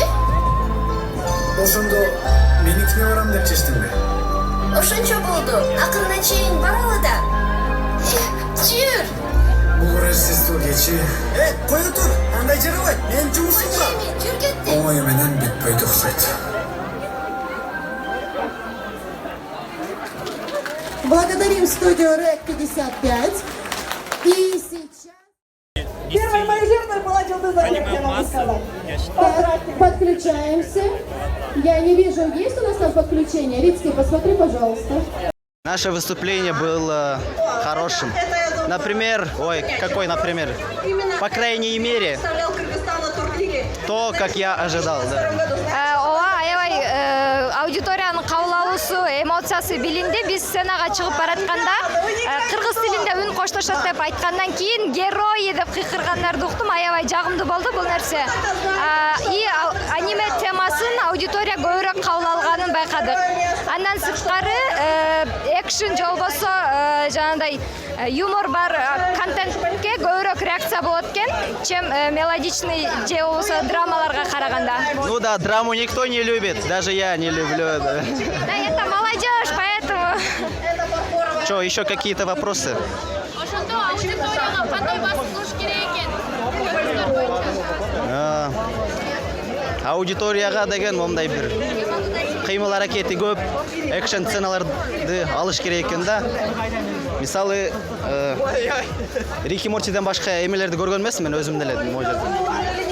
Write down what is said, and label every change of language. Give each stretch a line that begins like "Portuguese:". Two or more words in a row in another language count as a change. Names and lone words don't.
Kyrgyz: ошондо меникине барам деп чечтимби? Ошончо болду. Акырына чейин баралы да. Жүр. Бул Рождество кечи. Кое тур, андай жарабайт. Мен жумушум бар. Жүр кетти. Оңой менен бүтпөйт окшойт.
Russian: Благодарим студию РЭК 55. И сейчас... Первой моей жертвой была Дилдыза, я могу сказать. Так, подключаемся. Я не вижу, есть у нас там подключение? Рицкий, посмотри, пожалуйста. Наше выступление было хорошим. Например, например? По крайней мере, то, как я ожидал, да.
Kyrgyz: Ооба, аябай аудиториянын кабыл алуусу, эмоциясы билинди. Биз сценага чыгып баратканда кыргыз тилинде үн коштошот деп айткандан кийин герои деп кыйкыргандарды уктум. Аябай жагымдуу болду бул нерсе. И аниме темасын аудитория көбүрөөк кабыл алганын байкадык. Андан сырткары экшен же болбосо жанагындай юмор бар контентке көбүрөөк реакция болот экен,
Russian: чем мелодичный
Kyrgyz: же болбосо драмаларга караганда.
Russian: Ну да, драму никто не любит, даже я не люблю. Да. Да, это молодежь, поэтому... Что, еще какие-то вопросы?
Kyrgyz: Ошондо аудиторияга кандай басым кылыш керек экен? Аудиторияга деген момдай бир кыймыл аракети көп, экшен сценаларды алыш керек экен да. Мисалы, Рики Мортиден башка эмелерди көргөн эмесмин, мен өзүм деле могу жерде.